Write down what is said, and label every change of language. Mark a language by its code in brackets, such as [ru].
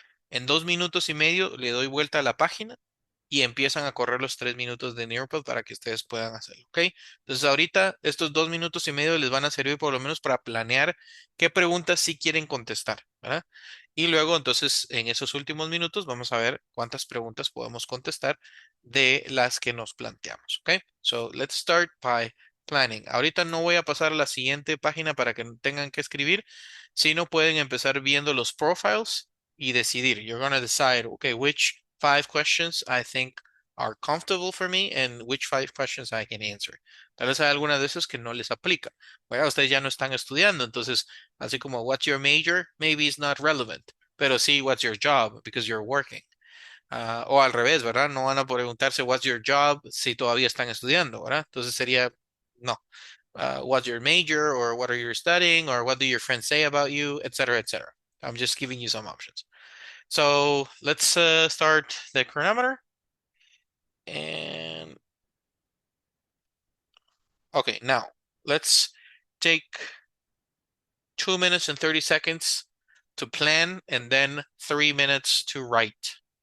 [es] En 2 minutos y medio le doy vuelta a la página y empiezan a correr los 3 minutos de Nearpod para que ustedes puedan hacerlo, ¿ok? Entonces ahorita estos 2 minutos y medio les van a servir por lo menos para planear qué preguntas sí quieren contestar, ¿verdad? Y luego entonces en esos últimos minutos vamos a ver cuántas preguntas podemos contestar de las que nos planteamos, ¿ok? [en] So let's start by planning. [es] Ahorita no voy a pasar a la siguiente página para que no tengan que escribir, sino pueden empezar viendo los profiles y decidir. [en] You're going to decide, okay, which 5 questions I think are comfortable for me and which 5 questions I can answer. [es] Tal vez hay alguna de esas que no les aplica. Bueno, ustedes ya no están estudiando, entonces, así como [en] what's your major, maybe it's not relevant, [es] pero sí, [en] what's your job, because you're working. [es] O al revés, ¿verdad? No van a preguntarse [en] what's your job [es] si todavía están estudiando, ¿verdad? Entonces sería, no. [en] What's your major, or what are you studying, or what do your friends say about you, etc., etc. I'm just giving you some options. So let's start the chronometer. And okay, now let's take 2 minutes and 30 seconds to plan and then 3 minutes to write.